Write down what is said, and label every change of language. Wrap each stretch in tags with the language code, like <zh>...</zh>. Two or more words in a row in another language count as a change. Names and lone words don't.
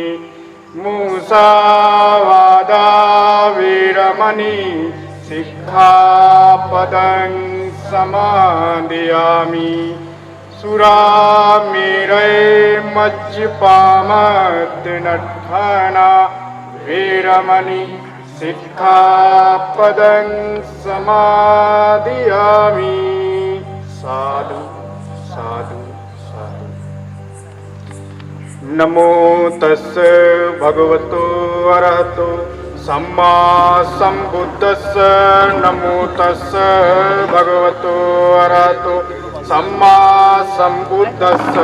<pi>मुसावादा वीरमणि सिक्खापदं समादयामि। सुरामेरय मज्जपामत्तिनट्ठाना वीरमणि सिक्खापदं समादयामि। साधु साधु साधु। नमो तस्से भगवतो अरहतो सम्मा सम्बुद्धस्से। नमो तस्से भगवतो अरहतो सम्मा सम्बुद्धस्से।</pi>